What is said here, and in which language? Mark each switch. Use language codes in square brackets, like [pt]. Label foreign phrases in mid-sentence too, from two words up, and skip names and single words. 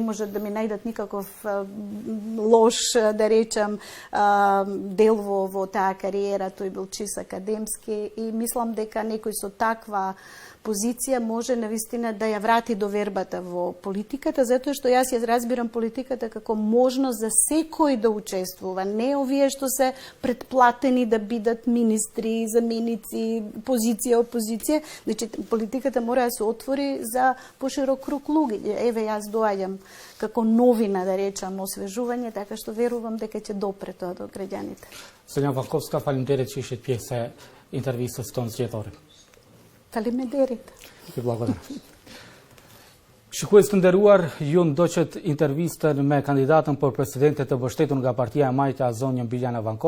[mk] може да ми најдат никаков лош, да речам, дел во таа кариера, тој бил чист академски и мислам дека некој со таква позиција може навистина да ја врати довербата во политиката, затоа што јас ја разбирам политиката како можност за секој да учествува, не овие што се предплатени да бидат министри, заменици, позиција, опозиција. Значи, политиката мора да се отвори за поширок круг луѓе. Еве, јас доаѓам како новина, да речам, освежување, така што верувам дека ќе допре тоа до граѓаните. [sq] Sonja Vankovska, faleminderit që ishit pjesë e intervistës tonë zgjedhore. Faleminderit. [mk] Ju благодарам. [sq] Shikues të nderuar, ju ndoqët intervistën me kandidatën për presidente të mbështetur nga Partia e Majta, zonjën Biljana Vankovska.